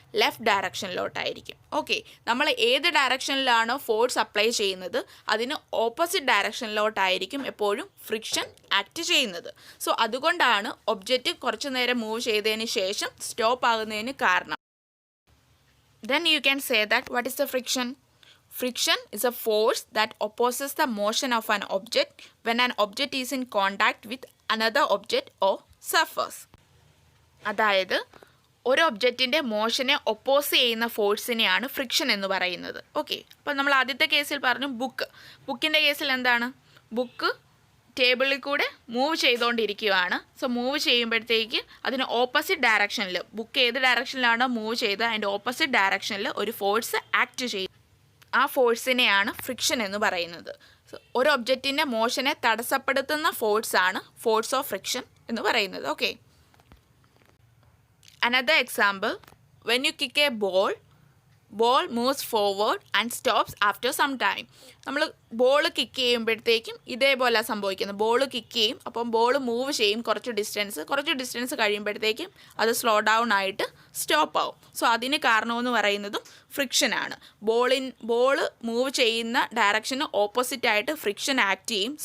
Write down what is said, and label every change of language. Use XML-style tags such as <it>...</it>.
<ml>Left ഡയറക്ഷനിലോട്ടായിരിക്കും. Okay, നമ്മൾ ഏത് ഡയറക്ഷനിലാണോ force apply ചെയ്യുന്നത് അതിന് ഓപ്പോസിറ്റ് ഡയറക്ഷനിലോട്ടായിരിക്കും എപ്പോഴും ഫ്രിക്ഷൻ ആക്ട് ചെയ്യുന്നത്. സോ അതുകൊണ്ടാണ് ഒബ്ജക്റ്റ് കുറച്ച് നേരം മൂവ് ചെയ്തതിന് ശേഷം സ്റ്റോപ്പ് ആകുന്നതിന് കാരണം.</ml> <en>Then you can say that what is the friction? Friction is a force that opposes the motion of an object when an object is in contact with another object or surface.</en> <ml>അതായത് ഒരു ഒബ്ജക്റ്റിൻ്റെ മോഷനെ oppose ചെയ്യുന്ന ഫോഴ്സിനെയാണ് friction എന്ന് പറയുന്നത്. Okay, അപ്പോൾ നമ്മൾ ആദ്യത്തെ കേസിൽ പറഞ്ഞു ബുക്കിൻ്റെ കേസിൽ എന്താണ്? ബുക്ക് ടേബിളിൽ കൂടെ മൂവ് ചെയ്തുകൊണ്ടിരിക്കുകയാണ്. സോ മൂവ് ചെയ്യുമ്പോഴത്തേക്ക് അതിന് ഓപ്പോസിറ്റ് ഡയറക്ഷനിൽ, ബുക്ക് ഏത് ഡയറക്ഷനിലാണോ മൂവ് ചെയ്തത് അതിൻ്റെ ഓപ്പോസിറ്റ് ഡയറക്ഷനിൽ ഒരു ഫോഴ്സ് ആക്ട് ചെയ്യും. ആ ഫോഴ്സിനെയാണ് ഫ്രിക്ഷൻ എന്ന് പറയുന്നത്. സോ ഒരു ഒബ്ജക്റ്റിൻ്റെ മോഷനെ തടസ്സപ്പെടുത്തുന്ന ഫോഴ്സാണ് ഫോഴ്സ് ഓഫ് ഫ്രിക്ഷൻ എന്ന് പറയുന്നത്.</ml> <en>Okay, another example, when you kick a ball moves forward and stops after some time.</en> <ml>നമ്മൾ ബോൾ കിക്ക് ചെയ്യുമ്പോഴത്തേക്കും ഇതേപോലെ സംഭവിക്കുന്നത്. ബോൾ കിക്ക് ചെയ്യും, അപ്പം ബോൾ മൂവ് ചെയ്യും കുറച്ച് ഡിസ്റ്റൻസ് കഴിയുമ്പോഴത്തേക്കും അത് സ്ലോ ഡൗൺ ആയിട്ട് സ്റ്റോപ്പ് ആവും. സോ അതിന് കാരണമെന്ന് പറയുന്നതും ഫ്രിക്ഷനാണ്. ബോൾ മൂവ് ചെയ്യുന്ന ഡയറക്ഷന് ഓപ്പോസിറ്റായിട്ട് ഫ്രിക്ഷൻ ആക്ട് ചെയ്യും.</ml>